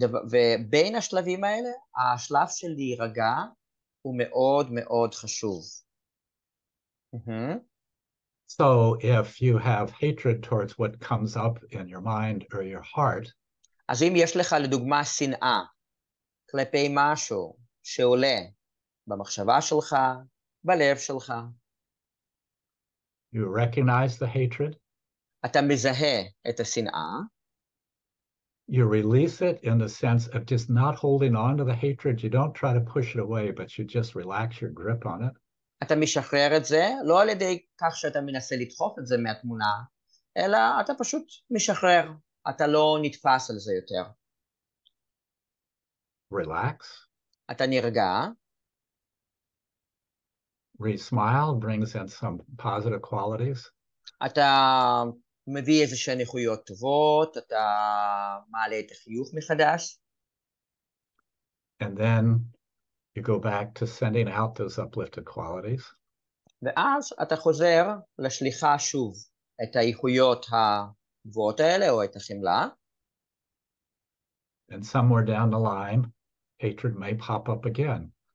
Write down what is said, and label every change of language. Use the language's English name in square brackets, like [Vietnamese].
[Hebrew] ובין השלבים האלה, השלב של להירגע הוא מאוד מאוד חשוב. [English] So if you have hatred towards what comes up in your mind or your heart, [Hebrew] אז אם יש לך לדוגמה שנאה כלפי משהו שעולה במחשבה שלך, בלב שלך, [English] you recognize the hatred, [Hebrew] אתה מזהה את השנאה, [English] you release it in the sense of just not holding on to the hatred. You don't try to push it away, but you just relax your grip on it. [Hebrew] אתה משחרר את זה, לא על ידי כך שאתה מנסה לדחוף את זה מהתמונה, אלא אתה פשוט משחרר, אתה לא נתפס על זה יותר. [English] Relax. [Hebrew] אתה נרגע. [English] Re-smile brings in some positive qualities. [Hebrew] אתה מביא איזה שהן איכויות טובות, אתה מעלה את החיוך מחדש. [English] And then you go back to sending out those uplifted qualities. [Hebrew] ואז אתה חוזר לשליחה שוב את האיכויות הגבוהות האלה או את החמלה. [English] And somewhere down the line, hatred may pop up again.